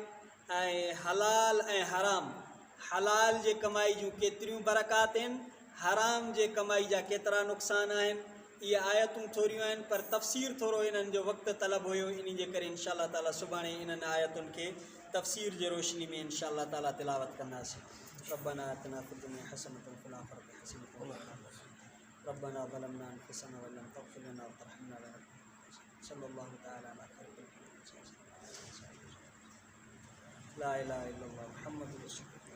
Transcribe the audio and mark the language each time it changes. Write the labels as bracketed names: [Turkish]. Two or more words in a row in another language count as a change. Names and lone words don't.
[Sindhi] ऐं हलाल ऐं हराम, हलाल जे कमाई जूं केतिरियूं बरक़ात आहिनि, हराम जे कमाई जा केतिरा नुक़सान आहिनि। इहे आयतूं थोरियूं आहिनि पर तफ़सीर थोरो इन्हनि जो वक़्तु तलब हुयो, इन जे करे [Arabic] إن شاء الله تعالى [Sindhi] सुभाणे इन्हनि आयतुनि खे तफ़सीर जे रोशनी में [Arabic] إن شاء الله تعالى [Sindhi] तिलावत कंदासीं। [Arabic] ربنا آتنا في الدنيا حسنة وفي الآخرة حسنة وقنا عذاب النار. ربنا ظلمنا أنفسنا ولم تغفر لنا وترحمنا لنكونن صلى الله تعالى على خير الخلق لا إله إلا الله محمد رسول الله.